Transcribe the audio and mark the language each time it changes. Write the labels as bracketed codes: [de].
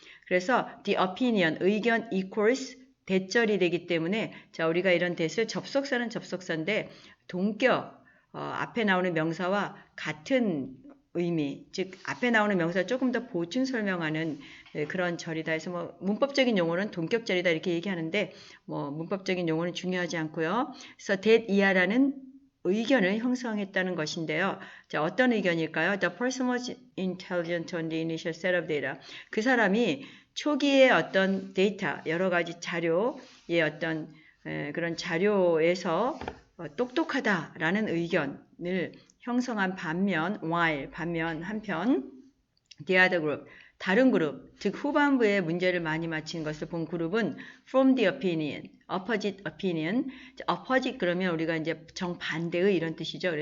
[ko] 그래서 the opinion, 의견 equals 대절이 되기 때문에 자, 우리가 이런 대를 접속사는 접속사인데 동격, 앞에 나오는 명사와 같은 의미, 즉 앞에 나오는 명사 조금 더 보충 설명하는 그런 절이다 해서 뭐 문법적인 용어는 동격절이다 이렇게 얘기하는데 뭐 문법적인 용어는 중요하지 않고요. 그래서 that 이하라는 의견을 형성했다는 것인데요. 자, 어떤 의견일까요? [en] The person was intelligent on the initial set of data. [ko] 그 사람이 초기의 어떤 데이터, 여러 가지 자료의 어떤 그런 자료에서 똑똑하다라는 의견을 형성한 반면, 한편, [en] the other group, [ko] 다른 그룹, 즉 후반부에 문제를 많이 맞힌 것을 본 그룹은 [en] from the opinion, opposite opinion, [ko] opposite 그러면 우리가 이제 정반대의 이런 뜻이죠.